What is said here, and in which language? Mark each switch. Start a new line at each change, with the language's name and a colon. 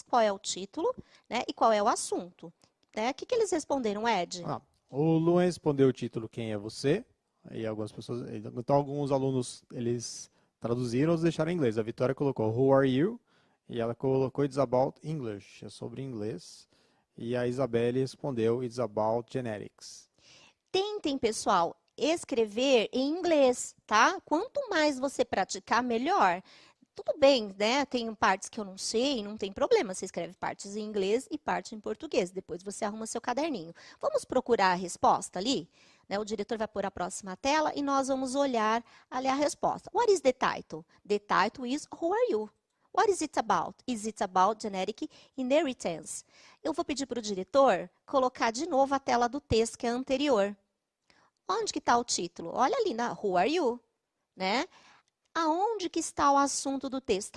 Portuguese: Qual é o título, né? E qual é o assunto? Né? O que que eles responderam, Ed? Ah, o Luan respondeu o título Quem é você? E algumas pessoas, então alguns alunos eles traduziram ou deixaram em inglês. A Vitória colocou
English: Who are you?
Portuguese: E ela colocou
English: It's about English,
Portuguese: é sobre inglês. E a Isabelle respondeu
English: It's about genetics.
Portuguese: Tentem, pessoal, escrever em inglês, tá? Quanto mais você praticar, melhor. Tudo bem, né? Tem partes que eu não sei, não tem problema. Você escreve partes em inglês e parte em português. Depois você arruma seu caderninho. Vamos procurar a resposta ali? Né? O diretor vai pôr a próxima tela e nós vamos olhar ali a resposta.
English: What is the title? The title is Who are you? What is it about? Is it about genetic inheritance?
Portuguese: Eu vou pedir para o diretor colocar de novo a tela do texto que é anterior. Onde que está o título? Olha ali na
English: Who are you?
Portuguese: Né? Aonde que está o assunto do texto?